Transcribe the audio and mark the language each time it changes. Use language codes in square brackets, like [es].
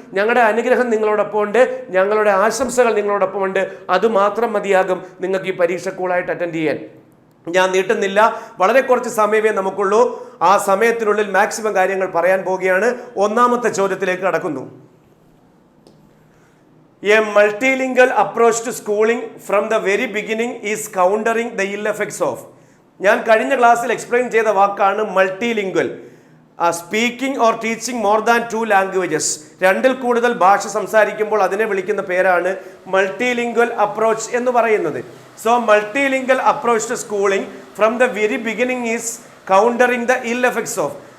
[ml] ഞങ്ങളുടെ അനുഗ്രഹം നിങ്ങളോടൊപ്പം ഉണ്ട്, ഞങ്ങളുടെ ആശംസകൾ നിങ്ങളോടൊപ്പം ഉണ്ട്. അതുമാത്രം മതിയാകും നിങ്ങൾക്ക് ഈ പരീക്ഷ കൂളായിട്ട് അറ്റൻഡ് ചെയ്യാൻ. ഞാൻ നീട്ടുന്നില്ല, വളരെ കുറച്ച് സമയമേ നമുക്കുള്ളൂ. ആ സമയത്തിനുള്ളിൽ മാക്സിമം കാര്യങ്ങൾ പറയാൻ പോവുകയാണ്. ഒന്നാമത്തെ ചോദ്യത്തിലേക്ക് കടക്കുന്നു. [en] A multilingual approach to schooling from the very beginning is countering the ill effects of. [ml] ഞാൻ കഴിഞ്ഞ ക്ലാസ്സിൽ എക്സ്പ്ലെയിൻ ചെയ്ത വാക്കാണ് multilingual. [en] Speaking or teaching more than 2 languages. [ml] രണ്ടിൽ കൂടുതൽ ഭാഷ സംസാരിക്കുമ്പോൾ അതിനെ വിളിക്കുന്ന പേരാണ് മൾട്ടിലിംഗ്വൽ അപ്രോച്ച് എന്ന് പറയുന്നത്. [en] So multilingual approach to schooling from the very beginning is countering the ill effects of.